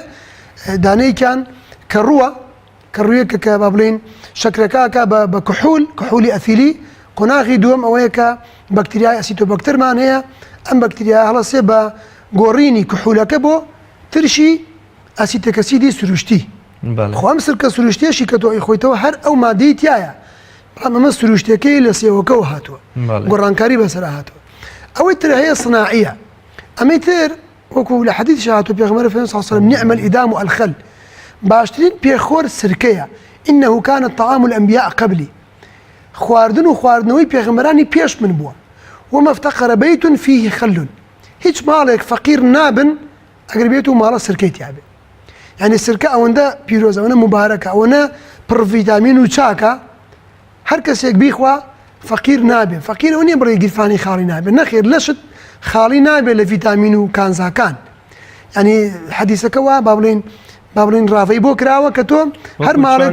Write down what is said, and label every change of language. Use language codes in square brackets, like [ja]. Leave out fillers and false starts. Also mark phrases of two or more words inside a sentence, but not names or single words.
[ckb] دانەیەکیان کە ڕووە کە ڕوویەکە کە با بڵین شەکرەکەکە بە کحولی ئەثیلی قۆناغی دووەم ئەوەیە کە بەکتریای ئەسیتۆبەکتەرمان هەیە ئەم بەکتریا هەڵەسێ بە گۆڕینی کحولەکە بۆ ترشی ئەسیتەکەسیدی سروشتی خۆم سرکە سروشتێشی کە تۆ ئەیخۆیتەوە هەر ئەو مادەی تایە بەڵام ئەمە سروشتەکەی لە سێوەکەەوە هاتووە گۆڕانکاری بەسەرا هاتووە ئەوەی تر هەیە صناعیە ئەمەی تر وەکو لە حەدیث هاتووە پێغەمبەر فەرمووی صلی [ar] الله علیه وسلم نعم الإدام والخل [ckb] باشترین پێخۆر سرکەیە [ar] إنه كان طعام الأنبياء قبلي [ckb] خواردن و خواردنەوەی پێغەمبەرانی پێش من بووە [ar] وما افتقر بيت فيه خل [ckb] هیچ ماڵێک فەقیر نابن ئەگەر بێت و ماڵە سرکەی تیا بێ یعنی سرکە ئەوەندە پیرۆزە ئەوەندە مبارەکە ئەوەندە پڕ ڤیتامین و چاکە هەر کەسێک بیخوا فەقیر نابێ فەقیر ئەوە نییە بڕێ گیرفانی خاڵی نابێ نەخێر لەشت خاڵی نابێ لە ڤیتامین و کانزاکان ینی حەدیسەکە وا با بڵین ڕافەی بۆ کراوە کە تۆ هەر ماڵێک